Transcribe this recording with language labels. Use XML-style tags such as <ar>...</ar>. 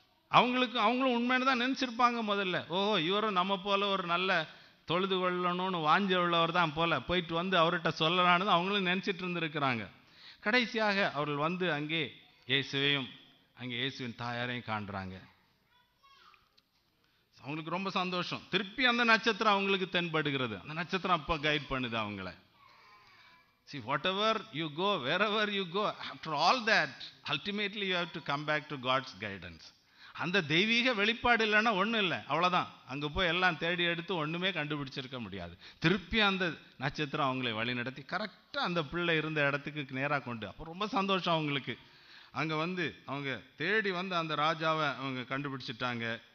<ta>அவங்களும் உண்மைன்னு தான் நினச்சிருப்பாங்க முதல்ல. ஓஹோ, இவரும் நம்ம போல ஒரு நல்ல தொழுது கொள்ளணும்னு வாஞ்ச உள்ளவர் தான் போல, போயிட்டு வந்து அவர்கிட்ட சொல்லலான்னு அவங்களும் நினச்சிட்டு இருந்திருக்கிறாங்க. கடைசியாக அவர்கள் வந்து அங்கே இயேசுவையும் அங்கே இயேசுவின் தாயாரையும் காண்றாங்க. அவங்களுக்கு ரொம்ப சந்தோஷம். திருப்பி அந்த நட்சத்திரம் அவங்களுக்கு தென்படுகிறது. அந்த நட்சத்திரம் அப்போ கைட் பண்ணுது அவங்கள.</ta> <en>See, whatever you go, wherever you go, after all that, ultimately you have to come back to God's guidance.</en> <ta>அந்த தெய்வீக வெளிப்பாடு இல்லைன்னா ஒன்றும் இல்லை, அவ்வளோதான். அங்கே போய் எல்லாம் தேடி எடுத்து ஒன்றுமே கண்டுபிடிச்சிருக்க முடியாது. திருப்பி அந்த நட்சத்திரம் அவங்களை வழி நடத்தி கரெக்டாக அந்த பிள்ளை இருந்த இடத்துக்கு நேராக கொண்டு, அப்போ ரொம்ப சந்தோஷம் அவங்களுக்கு. அங்கே வந்து அவங்க தேடி வந்து அந்த ராஜாவை அவங்க கண்டுபிடிச்சிட்டாங்க.</ta>